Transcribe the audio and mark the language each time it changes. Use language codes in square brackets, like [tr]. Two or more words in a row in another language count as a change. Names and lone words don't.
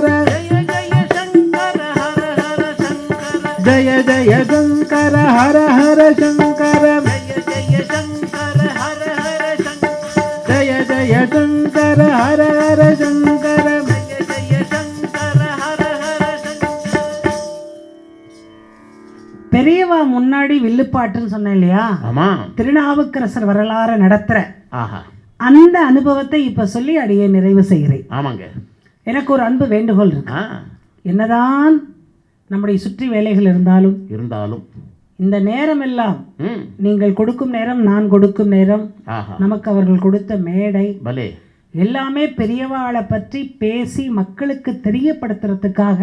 [sa] जय जय शंकर हर हर शंकर, जय जय शंकर हर हर शंकर, जय जय शंकर हर हर शंकर, जय जय शंकर हर हर शंकर. जय जय शंकर हर हर शंकर. [ta] பெரியவா முன்னாடி வில்லுப்பாட்டுன்னு சொன்னேன் இல்லையா? ஆமா. திருநாவுக்கரசர் வரலாறு நடத்துற ஆஹா. அந்த அனுபவத்தை இப்ப சொல்லி அடியே நிறைவு செய்கிறேன். ஆமாங்க. எனக்கு ஒரு அன்பு வேண்டுகோள் இருக்கு. ஆ. என்னதான் நம்முடைய சுற்றி வேலைகள் இருந்தாலும் இந்த நேரம் எல்லாம் நீங்கள் கொடுக்கும் நேரம், நான் கொடுக்கும் நேரம், நமக்கு அவர்கள் கொடுத்த மேடை எல்லாமே பெரியவாளை பற்றி பேசி மக்களுக்கு தெரியப்படுத்துறதுக்காக.